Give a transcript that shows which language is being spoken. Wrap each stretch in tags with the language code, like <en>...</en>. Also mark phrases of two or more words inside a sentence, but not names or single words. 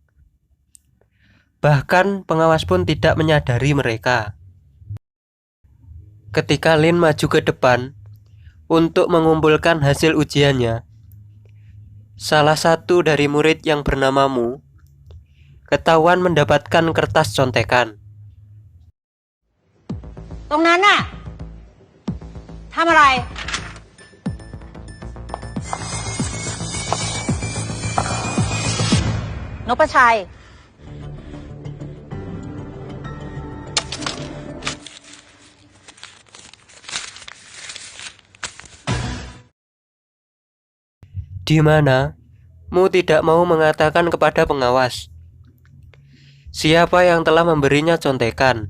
<id>Bahkan pengawas pun tidak menyadari mereka. Ketika Lin maju ke depan untuk mengumpulkan hasil ujiannya, salah satu dari murid yang bernama Mu ketahuan mendapatkan kertas contekan.</id> <th>ตรงนั้นน่ะทำอะไร นพชัย</th> <id>Di mana Mu tidak mau mengatakan kepada pengawas siapa yang telah memberinya contekan.</id>